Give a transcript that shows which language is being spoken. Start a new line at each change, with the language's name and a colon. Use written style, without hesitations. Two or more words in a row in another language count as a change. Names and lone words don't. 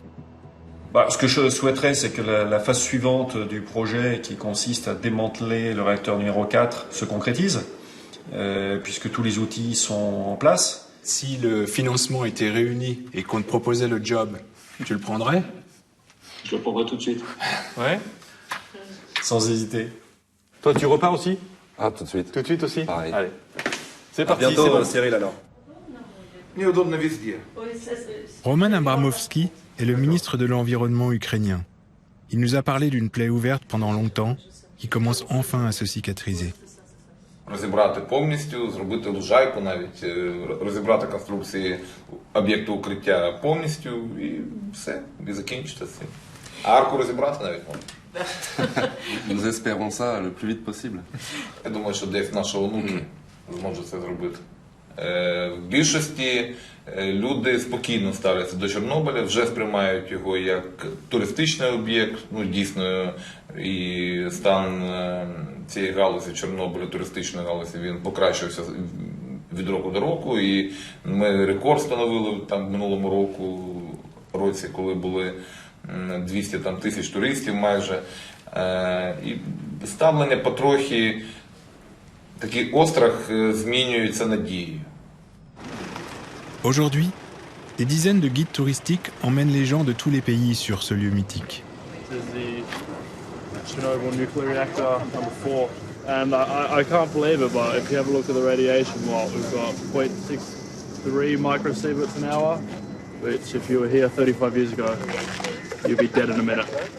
French: Ce que je souhaiterais, c'est que la phase suivante du projet, qui consiste à démanteler le réacteur numéro 4, se concrétise, puisque tous les outils sont en place. Si le financement était réuni et qu'on te proposait le job, tu le prendrais? Je le prendrai tout de suite. Ouais. Sans hésiter. Toi, tu repars aussi? Ah, tout de suite. Tout de suite aussi? Pareil. Allez. C'est À parti, bientôt, c'est bon. Cyril, alors.
Russian: Неудобно везде.
French: Roman Abramovski est le ministre de l'Environnement ukrainien. Il nous a parlé d'une plaie ouverte pendant longtemps qui commence enfin à se cicatriser.
Ukrainian: Розібрати повністю, зробити лужайку навіть, розібрати конструкції об'єкту укриття повністю і все, і закінчити це. А арку розібрати навіть можна.
French: Nous espérons ça le plus vite possible.
Ukrainian: Я думаю, що десь наші онуки зможуть це зробити. В більшості люди спокійно ставляться до Чорнобиля, вже сприймають його як туристичний об'єкт, дійсно, і стан цієї галузі Чорнобиля, туристичної галузі, він покращився від року до року, і ми рекорд встановили там в минулому році, коли були 200 тисяч туристів майже, і ставлення потрохи, такий острах змінюється надією.
French: Aujourd'hui, des dizaines de guides touristiques emmènent les gens de tous les pays sur ce lieu mythique.
English: This is the Chernobyl nuclear reactor number 4, and I can't believe it, but if you have a look at the radiation, we've got 0.63 microsieverts an hour, which if you were here 35 years ago, you'd be dead in a minute.